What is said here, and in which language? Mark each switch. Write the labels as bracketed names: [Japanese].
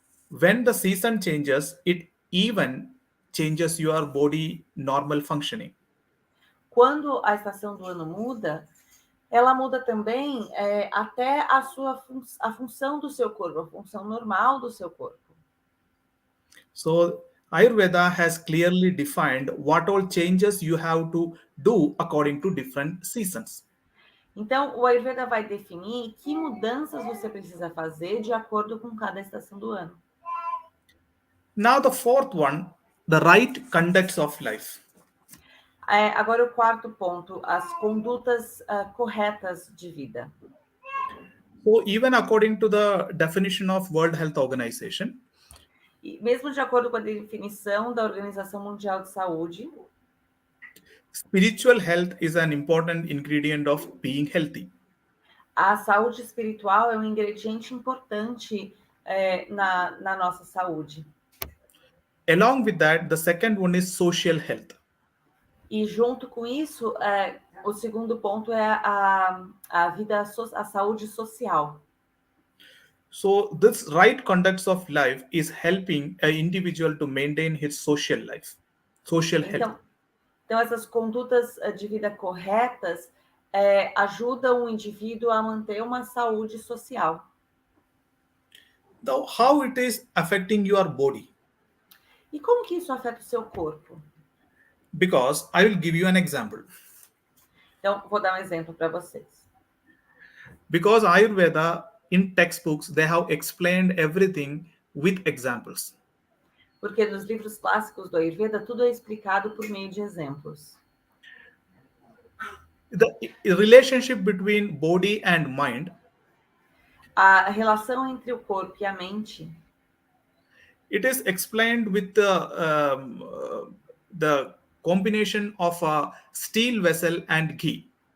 [English] When the season changes, it even changes your body normal functioning. [Portuguese] Quando a estação do ano muda, ela muda também até a função do seu corpo, a função normal do seu corpo. [English] So Ayurveda has clearly defined what all changes you have to do according to different seasons. [Portuguese] Então, o Ayurveda vai definir que mudanças você precisa fazer de acordo com cada estação do ano. [English] Now the fourth one, the right conducts of life. [Portuguese] Agora o quarto ponto, as condutas corretas de vida. [English] So even according to the definition of World Health Organization, [Portuguese] E mesmo de acordo com a definição da Organização Mundial de Saúde, [English] spiritual health is an important ingredient of being healthy. [Portuguese] a saúde espiritual é um ingrediente importante na nossa saúde. [English] Along with that, the second one is social health. [Portuguese] E junto com isso, o segundo ponto é a vida, a saúde social. [English] So this right conducts of life is helping an individual to maintain his social life, social health. [Portuguese] Então essas condutas de vida corretas ajudam o indivíduo a manter uma saúde social. [English] Now, how it is affecting your body? [Portuguese] E como que isso afeta o seu corpo? [English] Because I will give you an example. [Portuguese] Então, vou dar um exemplo para vocês. [English] Because Ayurveda, in textbooks, they have explained everything with examples. [Portuguese] Porque nos livros clássicos do Ayurveda, tudo é explicado por meio de exemplos. [English] The relationship between body and mind, [Portuguese] A relação entre o corpo e a mente, [English] it is explained with the combination of a steel vessel and ghee.